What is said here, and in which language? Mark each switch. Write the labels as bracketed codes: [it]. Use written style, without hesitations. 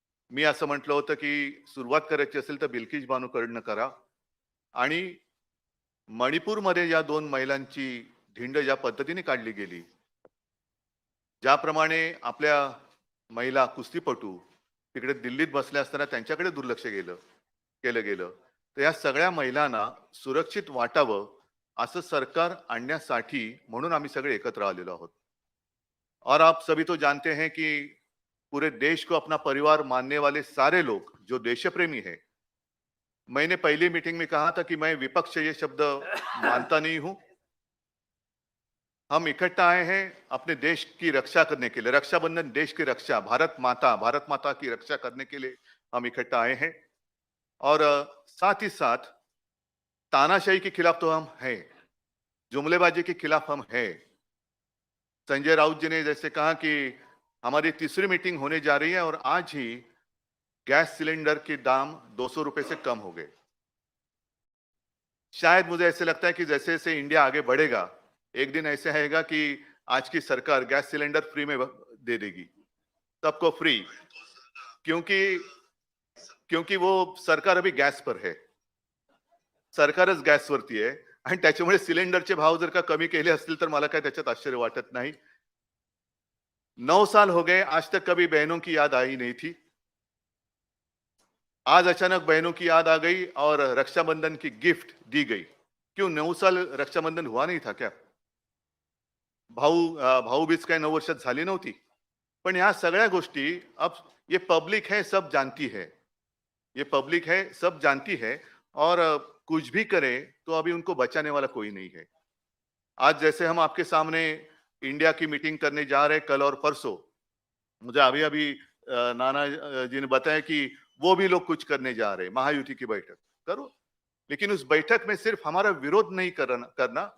[mr] मी असं म्हटलं होतं की सुरुवात करायची असेल तर बिल्किस बानूकडनं करा, आणि मणिपूरमध्ये या 2 महिलांची धिंड ज्या पद्धतीने काढली गेली, ज्याप्रमाणे आपल्या महिला कुस्तीपटू तिकडे दिल्लीत बसल्या असताना त्यांच्याकडे दुर्लक्ष केलं गेलं, तर या सगळ्या महिलांना सुरक्षित वाटावं असं सरकार आणण्यासाठी म्हणून आम्ही सगळे एकत्र आलेलो आहोत. [hi] और आप सभी तो जानते हैं कि पूरे देश को अपना परिवार मानने वाले सारे लोग जो देशप्रेमी हैं, मैंने पहली मीटिंग में कहा था कि मैं विपक्ष ये शब्द मानता नहीं हूं. हम इकट्ठा आए हैं अपने देश की रक्षा करने के लिए. रक्षाबंधन देश की रक्षा, भारत माता की रक्षा करने के लिए हम इकट्ठा आए हैं. और साथ ही साथ तानाशाही के खिलाफ तो हम हैं, जुमलेबाजी के खिलाफ हम हैं. संजय राउत जी ने जैसे कहा कि हमारी तीसरी मीटिंग होने जा रही है और आज ही गैस सिलेंडर के दाम 200 रुपए से कम हो गए. शायद मुझे ऐसे लगता है कि जैसे जैसे इंडिया आगे बढ़ेगा, एक दिन ऐसे आएगा कि आज की सरकार गैस सिलेंडर फ्री में दे देगी, सबको फ्री, क्योंकि वो सरकार अभी गॅस पर है, [mr] सरकारच गॅसवरती आहे, आणि त्याच्यामुळे सिलेंडरचे भाव जर का कमी केले असतील तर मला काय त्याच्यात आश्चर्य वाटत नाही. [hi] 9 साल हो गए, आज तक कभी बहनों की याद आई नहीं थी. आज अचानक बहनों की याद आ गई और रक्षाबंधन की गिफ्ट दी गई. क्यों 9 साल रक्षाबंधन हुआ नहीं था क्या? [mr] भाऊबीज काय 9 वर्षात झाली नव्हती? पण या सगळ्या गोष्टी [hi] अब ये पब्लिक है, सब जानती है, ये पब्लिक है, सब जानती है, और कुछ भी करे तो अभी उनको बचाने वाला कोई नहीं है. आज जैसे हम आपके सामने इंडिया की मीटिंग करने जा रहे हैं कल और परसों, मुझे अभी नाना जी ने बताया कि वो भी लोग कुछ करने जा रहे हैं, महायुति की बैठक करो, लेकिन उस बैठक में सिर्फ हमारा विरोध नहीं करना.